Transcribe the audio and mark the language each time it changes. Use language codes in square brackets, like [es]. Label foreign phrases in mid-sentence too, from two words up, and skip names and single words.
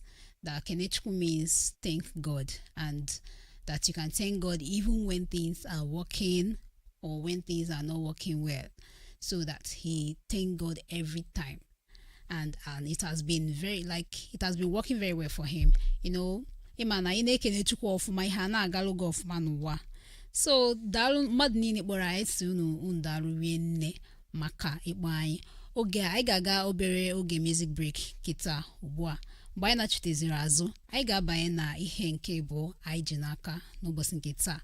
[en] That Kenechukwu means thank God, and that you can thank God even when things are working or when things are not working well. So that he thank God every time. And it has been working very well for him. You know, [ig] ịmana ị na-ekene Chukwu ọfụma ihe a na-agalụ gị ọfụma n'ụwa. So daalụ mmadụ niile kpọrọ anyị si unu daalụ rie nne maka ịkpọ anyị. Oge anyị ga-aga obere oge [en] music break [ig] kịta ugbu a mgbe anyị nachiteziri azụ anyị ga-abanye na ihe nke bụ anyị ji n'aka n'ụbọchị nke taa.